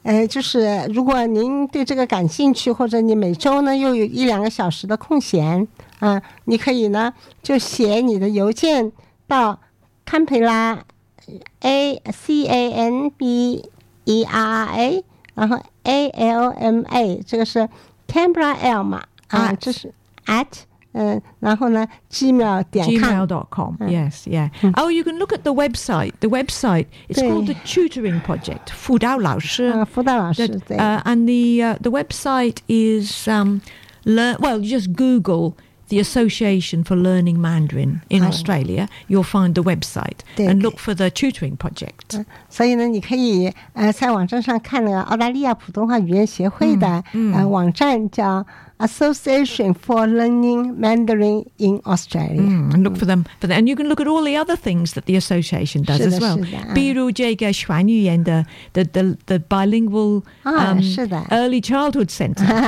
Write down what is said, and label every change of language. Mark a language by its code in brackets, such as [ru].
[zh] 就是如果您对这个感兴趣，或者你每周呢又有一两个小时的空闲，你可以呢就写你的邮件到堪培拉 canberra， 然后 alma， 这个是 canberraalma 这是 at。然后呢 gmail.com [en] yes yeah. Oh, you can look at the website it's called the tutoring project 辅导老师and the website is you just google the association for learning Mandarin in Australia you'll find the website and look for the tutoring project [zh] 所以呢你可以在网站上看那个澳大利亚普通话语言协会的网站叫 [en] Association for Learning Mandarin in Australia. And look for them. For them. And you can look at all the other things that the association does as well. [zh] 比如这个传语言的 [en] bilingual early childhood center.